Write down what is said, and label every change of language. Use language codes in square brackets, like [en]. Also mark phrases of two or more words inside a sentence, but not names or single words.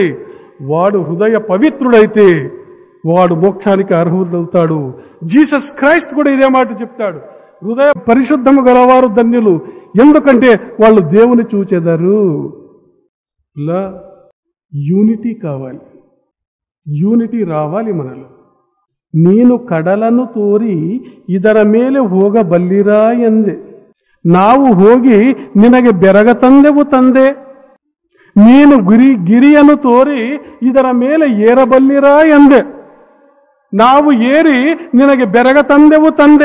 [te] వాడు హృదయ పవిత్రుడైతే వాడు మోక్షానికి అర్హుడవుతాడు. జీసస్ క్రైస్ట్ కూడా ఇదే మాట చెప్తాడు. హృదయ పరిశుద్ధము గలవారు ధన్యులు, ఎందుకంటే వాళ్ళు దేవుని చూచెదరు. యూనిటీ కావాలి, యూనిటీ రావాలి మనలో. [kn] ನೀನು ಕಡಲನ್ನು ತೋರಿ ಇದರ ಮೇಲೆ ಹೋಗಬಲ್ಲಿರಾ ಎಂದೆ. ನಾವು ಹೋಗಿ ನಿನಗೆ ಬೆರಗ ತಂದೆವು ತಂದೆ. ನೀನು ಗಿರಿಯನ್ನು ತೋರಿ ಇದರ ಮೇಲೆ ಏರಬಲ್ಲಿರಾ ಎಂದೆ. ನಾವು ಏರಿ ನಿನಗೆ ಬೆರಗ ತಂದೆವು ತಂದೆ.